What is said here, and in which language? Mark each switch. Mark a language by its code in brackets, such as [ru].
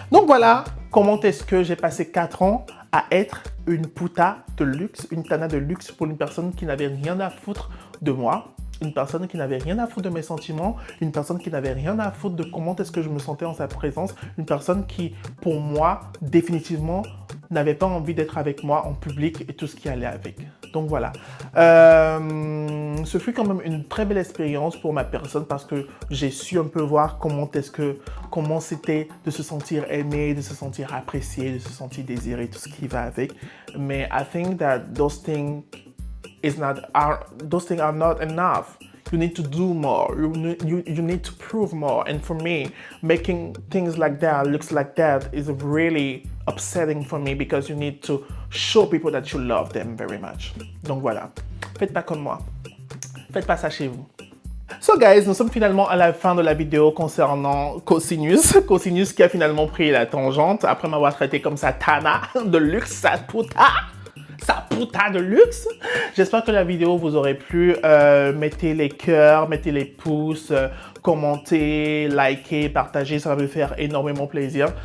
[fr] Donc voilà, comment est-ce que j'ai passé 4 ans à être une puta de luxe, une tana de luxe pour une personne qui n'avait rien à foutre de moi, une personne qui n'avait rien à foutre de mes sentiments, une personne qui n'avait rien à foutre de comment est-ce que je me sentais en sa présence, une personne qui, pour moi, définitivement, n'avait pas envie d'être avec moi en public et tout ce qui allait avec. Donc voilà. Ce fut quand même une très belle expérience pour ma personne parce que j'ai su un peu voir comment c'était de se sentir aimé, de se sentir apprécié, de se sentir désiré, tout ce qui va avec. Mais [en] I think that those things are not enough. You need to do more. You need to prove more. And for me, making things like that, looks like that, is really upsetting for me because you need to show people that you love them very much. [fr] Donc voilà. Faites pas comme moi. Faites pas ça chez vous. [en] So guys, [fr] nous sommes finalement à la fin de la vidéo concernant Cosinus. Cosinus qui a finalement pris la tangente après m'avoir traité comme sa tana de luxe, sa puta de luxe. J'espère que la vidéo vous aurait plu. Mettez les cœurs, mettez les pouces, commentez, likez, partagez, ça va me faire énormément plaisir.